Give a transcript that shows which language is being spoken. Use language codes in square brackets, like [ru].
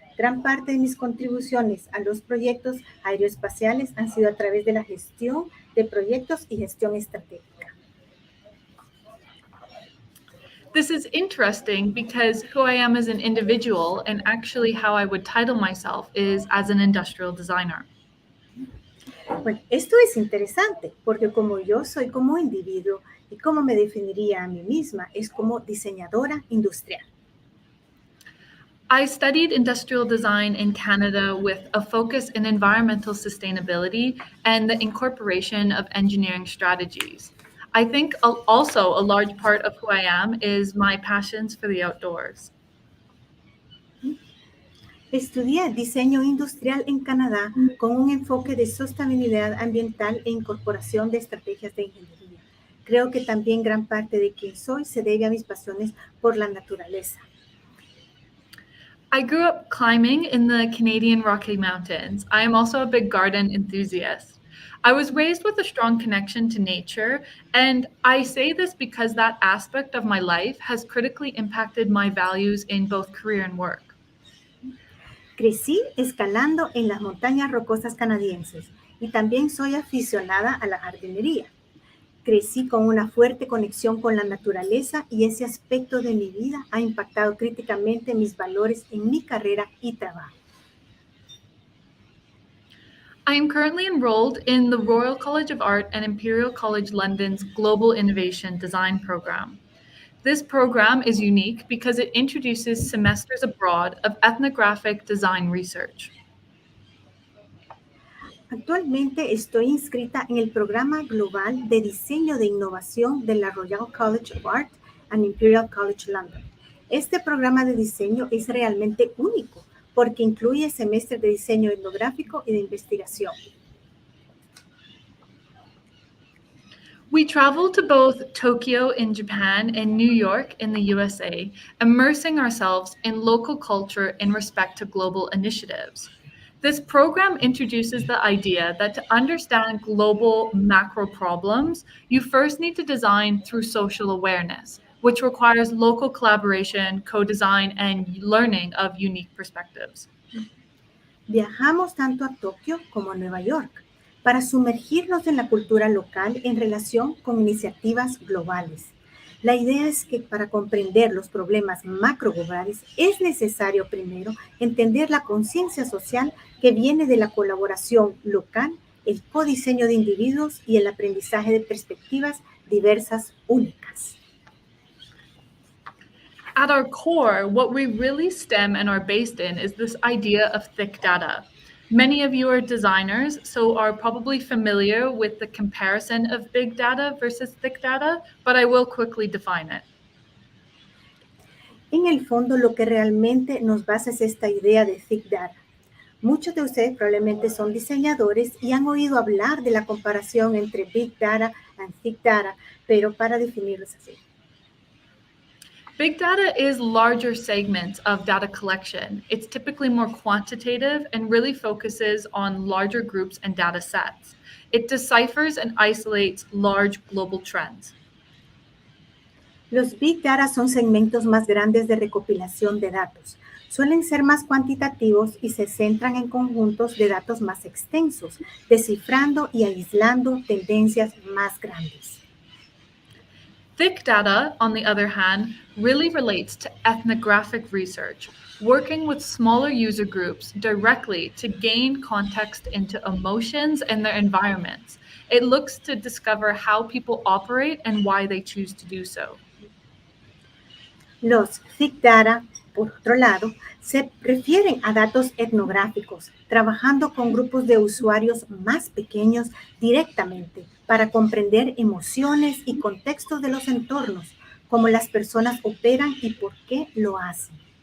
[es] Gran parte de mis contribuciones a los proyectos aeroespaciales han sido a través de la gestión de proyectos y gestión estratégica. [en] This is interesting because who I am as an individual and actually how I would title myself is as an industrial designer. [es] Bueno, esto es interesante porque como yo soy como individuo y cómo me definiría a mí misma es como diseñadora industrial. [en] I studied industrial design in Canada with a focus in environmental sustainability and the incorporation of engineering strategies. I think also a large part of who I am is my passions for the outdoors. [es] Estudié diseño industrial en Canadá con un enfoque de sostenibilidad ambiental e incorporación de estrategias de ingeniería. Creo que también gran parte de quien soy se debe a mis pasiones por la naturaleza. [en] I grew up climbing in the Canadian Rocky Mountains. I am also a big garden enthusiast. I was raised with a strong connection to nature, and I say this because that aspect of my life has critically impacted my values in both career and work. [es] Crecí escalando en las montañas rocosas canadienses y también soy aficionada a la jardinería. Crecí con una fuerte conexión con la naturaleza y ese aspecto de mi vida ha impactado críticamente mis valores en mi carrera y trabajo. [en] I am currently enrolled in the Royal College of Art and Imperial College London's Global Innovation Design Program. This program is unique because it introduces semesters abroad of ethnographic design research. [es] Actualmente estoy inscrita en el programa global de diseño de innovación de la Royal College of Art and Imperial College London. Este programa de diseño es realmente único porque incluye semestres de diseño etnográfico y de investigación. [en] We traveled to both Tokyo in Japan and New York in the USA, immersing ourselves in local culture in respect to global initiatives. This program introduces the idea that to understand global macro problems, you first need to design through social awareness, which requires local collaboration, co-design, and learning of unique perspectives. [es] Viajamos tanto a Tokio como a Nueva York para sumergirnos en la cultura local en relación con iniciativas globales. La idea es que para comprender los problemas macroglobales es necesario primero entender la conciencia social que viene de la colaboración local, el codiseño de individuos y el aprendizaje de perspectivas diversas únicas. [en] At our core, what we really stem and are based in is this idea of thick data. Many of you are designers, so are probably familiar with the comparison of big data versus thick data, but I will quickly define it. [es] En el fondo, lo que realmente nos basa es esta idea de thick data. Muchos de ustedes probablemente son diseñadores y han oído hablar de la comparación entre [en] big data and thick data, [es] pero para definirlos así. [en] Big data is larger segments of data collection. It's typically more quantitative and really focuses on larger groups and data sets. It deciphers and isolates large global trends. [es] Los big data son segmentos más grandes de recopilación de datos. Suelen ser más cuantitativos y se centran en conjuntos de datos más extensos, descifrando y aislando tendencias más grandes. [en] Thick data, on the other hand, really relates to ethnographic research, working with smaller user groups directly to gain context into emotions and their environments. It looks to discover how people operate and why they choose to do so. [es] Los thick data, por otro lado, se refieren a datos etnográficos, trabajando con grupos de usuarios más pequeños directamente para comprender emociones y contextos de los entornos, cómo las personas operan y por qué lo hacen.